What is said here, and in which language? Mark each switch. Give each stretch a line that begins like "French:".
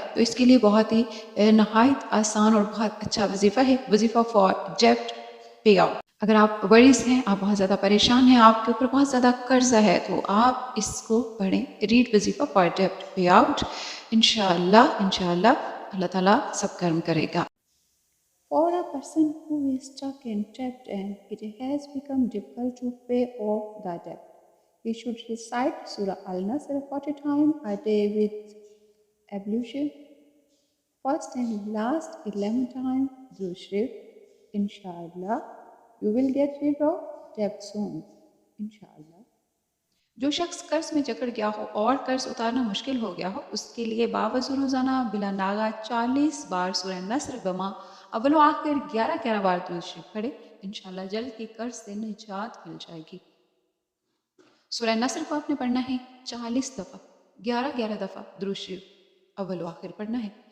Hindi: तो इसके लिए बहुत ही नहायत आसान और बहुत अच्छा वजीफ़ा है, वजीफ़ा फॉर डेब्ट पे आउट। अगर आप वरीज़ हैं, आप बहुत ज़्यादा परेशान हैं, आपके ऊपर बहुत ज़्यादा कर्जा है, तो आप इसको पढ़ें, रीड वजीफ़ा फॉर डेब्ट पे आउट। इंशाअल्लाह अल्लाह ताला सब कर्म करेगा।
English: For a person who is stuck in debt and it has become difficult to pay off the debt, he should recite Surah Al-Nasr 40 times a day with ablution. First and last 11 times Durud Sharif. Inshallah, you will get rid of debt soon. Inshallah.
Hindi: जो शख्स कर्ज में जकड़ गया हो और कर्ज उतारना मुश्किल हो गया हो, उसके लिए बावजूद रोजाना बिला नागा 40 बार सूरह नस्र बमा अव्वल व आखिर 11-11 बार दुरूद शरीफ पढ़े। इंशाल्लाह जल्द ही कर्ज से निजात मिल जाएगी। सूरह नस्र को आपने पढ़ना है 40 दफ़ा, 11-11 दफ़ा दुरूद शरीफ अव्वल व आखिर पढ़ना है।